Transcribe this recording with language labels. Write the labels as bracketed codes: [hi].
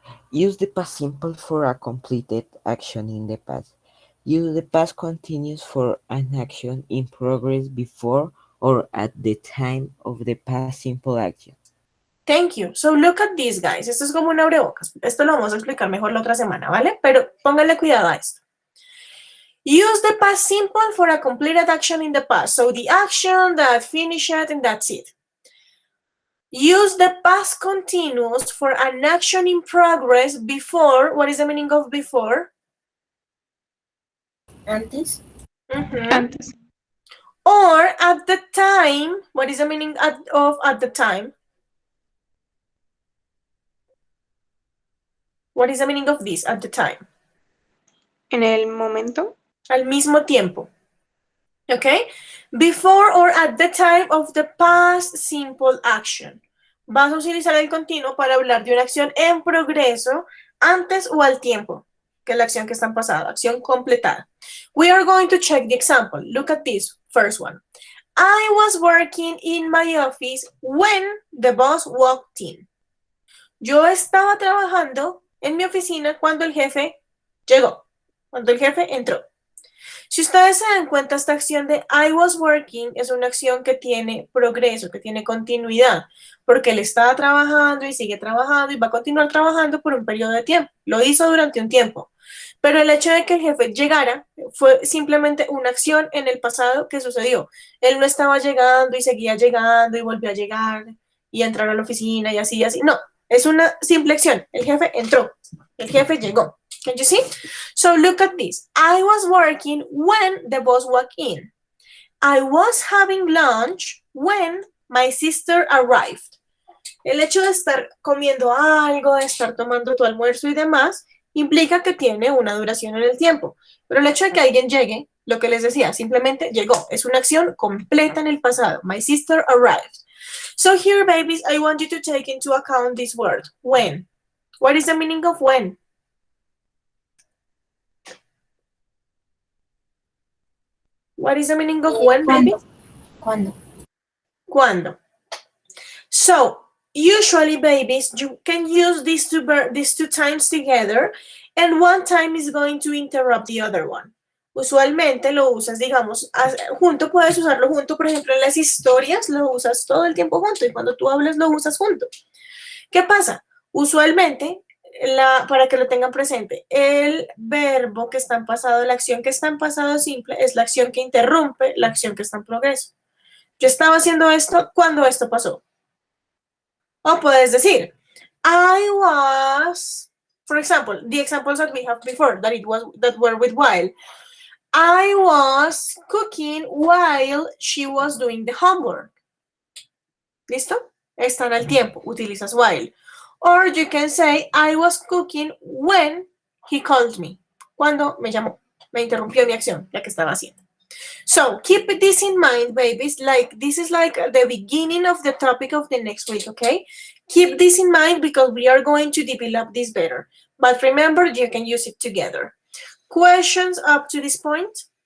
[en] Use the past simple for a completed action in the past. Use the past continuous for an action in progress before or at the time of the past simple action. Thank you. So look at this, guys. [es] Esto es como un abrebocas. Esto lo vamos a explicar mejor la otra semana, ¿vale? Pero pónganle cuidado a esto. [en] Use the past simple for a completed action in the past. So the action that finished and that's it. Use the past continuous for an action in progress before. What is the meaning of before? [es] Antes. Antes. [en] Or at the time. What is the meaning of at the time? What is the meaning of this at the time? [es] En el momento. Al mismo tiempo. Okay? [en] Before or at the time of the past simple action. [es] Vas a utilizar el continuo para hablar de una acción en progreso antes o al tiempo que la acción que está en pasado, acción completada. [en] We are going to check the example. Look at this first one. I was working in my office when the boss walked in. [es] Yo estaba trabajando en mi oficina cuando el jefe llegó, cuando el jefe entró. Si ustedes se dan cuenta, esta acción de I was working es una acción que tiene progreso, que tiene continuidad, porque él estaba trabajando y sigue trabajando y va a continuar trabajando por un periodo de tiempo. Lo hizo durante un tiempo. Pero el hecho de que el jefe llegara fue simplemente una acción en el pasado que sucedió. Él no estaba llegando y seguía llegando y volvió a llegar y a entrar a la oficina y así y así. No, es una simple acción. El jefe entró, el jefe llegó. [en] Can you see? So look at this. I was working when the boss walked in. I was having lunch when my sister arrived. [es] El hecho de estar comiendo algo, de estar tomando tu almuerzo y demás, implica que tiene una duración en el tiempo. Pero el hecho de que alguien llegue, lo que les decía, simplemente llegó. Es una acción completa en el pasado. [en] My sister arrived. So here, babies, I want you to take into account this word, when. What is the meaning of when? What is the meaning of when, baby? [es] ¿Cuándo? Cuando. [en] So, usually, babies, you can use these two times together, and one time is going to interrupt the other one. [es] Usualmente lo usas, digamos, junto, puedes usarlo junto, por ejemplo, en las historias lo usas todo el tiempo junto, y cuando tú hablas lo usas junto. ¿Qué pasa? Usualmente, para que lo tengan presente, el verbo que está en pasado, la acción que está en pasado simple, es la acción que interrumpe la acción que está en progreso. Yo estaba haciendo esto cuando esto pasó. O puedes decir, [en] I was For example, the examples that we have before that were with while. I was cooking while she was doing the homework. [es] ¿Listo? Están al tiempo. Utilizas [en] while. Or you can say, I was cooking when he called me. [es] Cuando me llamó. Me interrumpió mi acción, la que estaba haciendo. [en] So keep this in mind, babies. Like this is like the beginning of the topic of the next week, okay? Keep this in mind because we are going to develop this better. But remember, you can use it together. Questions up to this point?